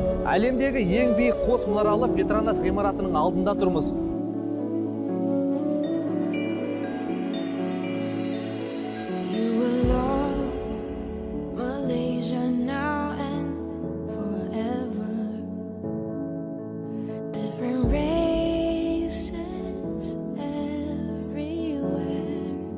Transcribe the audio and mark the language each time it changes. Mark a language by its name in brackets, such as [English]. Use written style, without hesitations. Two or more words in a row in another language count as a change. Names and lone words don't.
[Kazakh] Әлемдегі ең биік қос мұнаралы Петронас ғимаратының алдында тұрмыз. [English] You will love Malaysia now and forever. Different races everywhere.